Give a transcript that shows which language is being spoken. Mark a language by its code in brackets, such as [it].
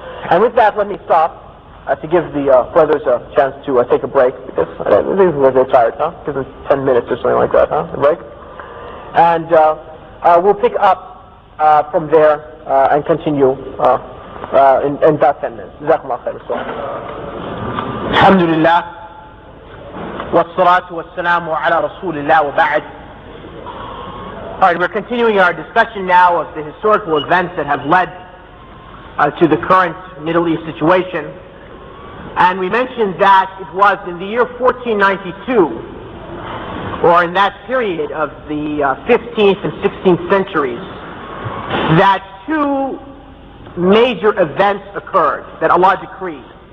[en] And with that, let me stop to give the brothers a chance to take a break, because I think they're tired, huh? Give them 10 minutes or something like that, huh? A break. And we'll pick up from there and continue in about 10 minutes. [ar] Jazakumullah khair. Alhamdulillah. والصلاة والسلام على رسول الله وبعد. [en] Alright, we're continuing our discussion now of the historical events that have led to the current Middle East situation. And we mentioned that it was in the year 1492, or in that period of the 15th and 16th centuries, that two major events occurred that Allah decreed.